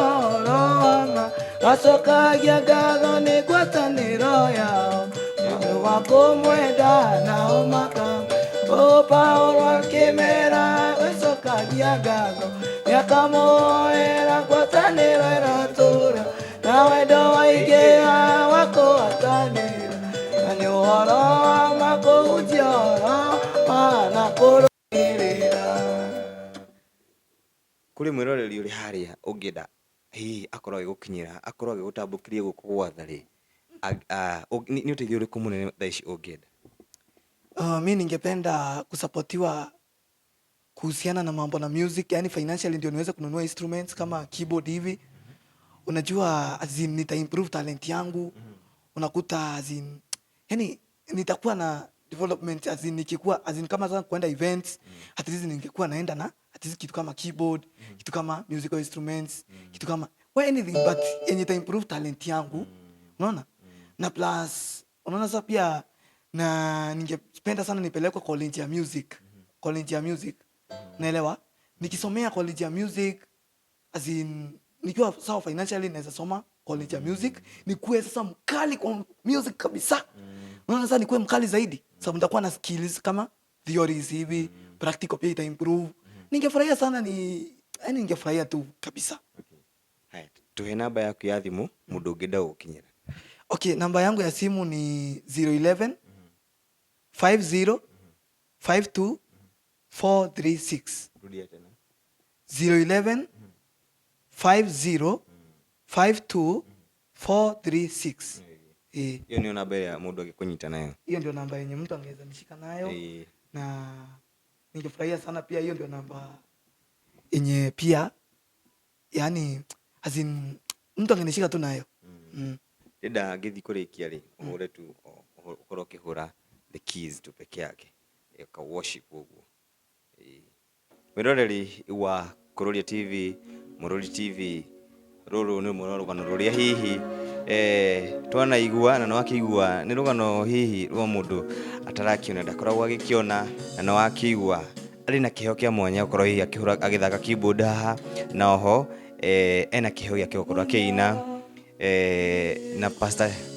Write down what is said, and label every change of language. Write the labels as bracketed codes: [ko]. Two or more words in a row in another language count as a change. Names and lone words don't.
[ki] ũhoro wa ma acokagia ngatho nĩ ngwatanĩro yao nĩ wa kũmwenda nao makama Paulo akĩmera gũcokagia ngatho nĩakamoera ngwatanĩro ĩratũũra na wendo waingĩha wa kũgwatanĩra na nĩ ũhoro wa ma kũhunjia ũhoro na kũrũmĩrĩra. Kũrĩ mwĩroreri ũrĩ harĩa ũngĩenda hihi akorwo agĩgũkinyĩra akorwo agĩgũtambũkĩria gũkũ gwatha-rĩ, nĩ ũteithio ũrĩkũ mũnene thaa ici ũngĩenda? [sw] Mi ningependa kusapotiwa kuhusiana na mambo na music, yani financially ndio niweze kununua instruments kama keyboard hivi. Unajua nita improve talent yangu. Unakuta yani nitakuwa na development nikikuwa kama sana kuenda events, [en] at least [sw] ningekuwa naenda na [en] at least [sw] kitu kama keyboard, kitu kama [en] musical instruments, [sw] kitu kama [en] anything but [sw] yenye ita improve talent yangu. Unaona? Na plus unaona sasa pia na ningependa sana nipelekwe college ya music. College ya music. Naelewa? Nikisomea college ya music nikiwa sawa financially naweza soma college ya music, nikuwe sasa mkali kwa music kabisa. Unaona sasa nikuwe mkali zaidi sababu nitakuwa na skills kama theories hivi, practical pia ita improve. Ningefurahia sana yani ningefurahia tu kabisa. Haya, tuhe namba yako ya thimũ [ki] mũndũ ũngĩenda gũkinyĩra. [sw] Okay, namba yangu ya simu ni 011 50 52 436. Rudia tena. 011 50 52 436. Hiyo ndio namba ya [ki] mũndũ angĩkũnyita [sw] nayo. Hiyo ndio namba yenye mtu angeweza nishika nayo. Na ningefurahia sana pia hiyo ndio namba yenye pia yani mtu angenishika tu nayo. [ki] Ndenda ngĩthi kũrĩkia-rĩ ũhũre tu ũkorwo ũkĩhũra [en] the keys [ki] tu [sw] peke yake [ki] ka worship ũguo. Mwĩroreri wa Kuroria TV, Murori TV, rũrũ nĩ rũgano rũrĩa hihi twanaigua na no akĩigua nĩ rũgano hihi rwa mũndũ atarakĩona ndakoragwo agĩkĩona na no akĩigua arĩ na kĩheo kĩa mwanya gũkorwo hihi agĩthaka keyboard haha na oho ena kĩheo gĩake gũkorwo akĩina na Pastor